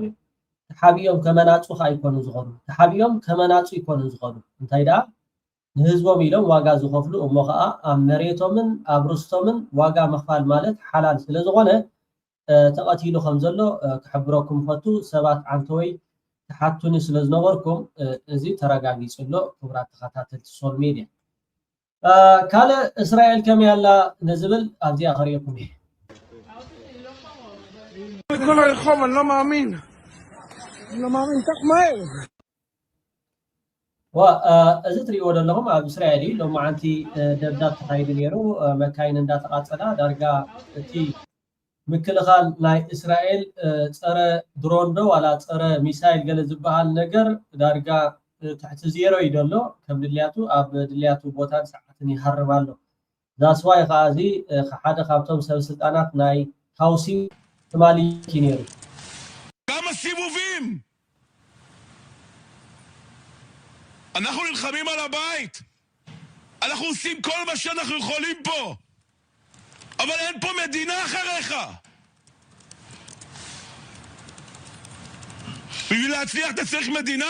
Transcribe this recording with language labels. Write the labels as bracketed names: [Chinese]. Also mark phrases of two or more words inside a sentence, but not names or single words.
[Tigrinya] እዮም ተሓቢኦም ከመናፁ ከዓ ይኮኑ ዝኸዱ ተሓቢኦም ከመናፁ ይኮኑ ዝኸዱ እንታይ ደኣ ንህዝቦም ኢሎም ዋጋ ዝኸፍሉ እሞ ከዓ ኣብ መሬቶምን ኣብ ርስቶምን ዋጋ ምኽፋል ማለት ሓላል ስለ ዝኾነ ተቐቲሉ ከም ዘሎ ክሕብረኩም ፈቱ ሰባት ዓንተወይ ተሓቱኒ ስለ ዝነበርኩም እዚ ተረጋጊፅሎ ክቡራት ተኸታተልቲ [English] social media [Tigrinya] ካልእ እስራኤል ከመይ ኣላ ንዝብል ኣብዚኣ ኸሪአኩም እየ [Hebrew] כל הרחוב, אני לא מאמין. אני לא מאמין, כך מהר. [Tigrinya] እዚ ትሪእዎ ዘለኹም ኣብ እስራኤል እዩ ሎማዓንቲ ደብዳብ ተኻይዱ ነይሩ መካይን እንዳተቓፀላ ዳርጋ እቲ ምክልኻል ናይ እስራኤል ፀረ ድሮን ዶ ዋላ ፀረ ሚሳይል ገለ ዝበሃል ነገር ዳርጋ ትሕቲ ዜሮ እዩ ደሎ ከም ድልያቱ ኣብ ድልያቱ ቦታን ሰዓትን ይሃርብ ኣሎ ዛስዋይ ከዓ እዚ ሓደ ካብቶም ሰብ ስልጣናት ናይ ሃውሲ ትማሊ ነይሩ [Hebrew] כמה סיבובים? אנחנו נלחמים על הבית. אנחנו עושים כל מה שאנחנו יכולים פה. אבל אין פה מדינה אחריך. בשביל להצליח אתה צריך מדינה.